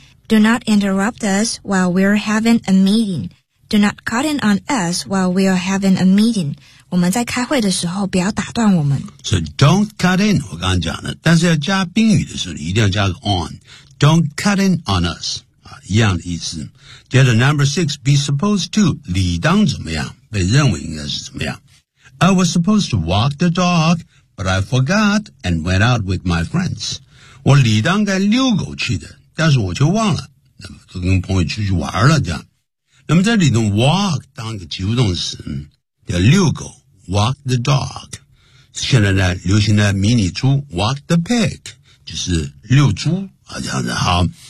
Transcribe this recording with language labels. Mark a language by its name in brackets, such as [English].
[English] Do not interrupt us while we're having a meeting. Do not cut in on us while we're having a meeting. [Chinese] 我们在开会的时候不要打断我们。 [English] So don't cut in, [Chinese] 我刚刚讲的。但是要加宾语的时候一定要加个 on。 [English] Don't cut in on us. [Chinese] 一样的意思。接着 [English] number six, be supposed to, [Chinese] 理当怎么样，被认为应该是怎么样。 [English] I was supposed to walk the dog, but I forgot and went out with my friends. [Chinese] 我理当该遛狗去的，但是我却忘了，那么都跟朋友出去玩了这样。那么在里头 walk 当一个及物动词，叫遛狗 [English] walk the dog。 [Chinese] 现在呢流行的迷你猪 [English] walk the pig, [Chinese] 就是遛猪啊这样子好。